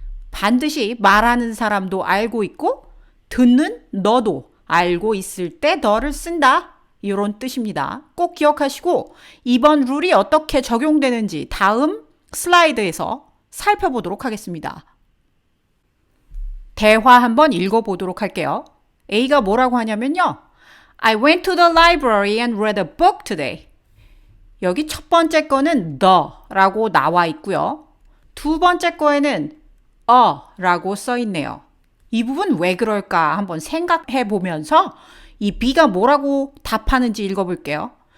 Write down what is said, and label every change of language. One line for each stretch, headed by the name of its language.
Korean: 반드시 말하는 사람도 알고 있고 듣는 너도 알고 있을 때 더를 쓴다. 이런 뜻입니다. 꼭 기억하시고 이번 룰이 어떻게 적용되는지 다음 슬라이드에서 살펴보도록 하겠습니다. 대화 한번 읽어보도록 할게요. A가 뭐라고 하냐면요.
English: I went to the library and read a book today.
Korean: 여기 첫 번째 거는 the라고 나와 있고요. 두 번째 거에는 라고 써 있네요. 이 부분 왜 그럴까 한번 생각해 보면서 이 B가 뭐라고 답하는지 읽어볼게요.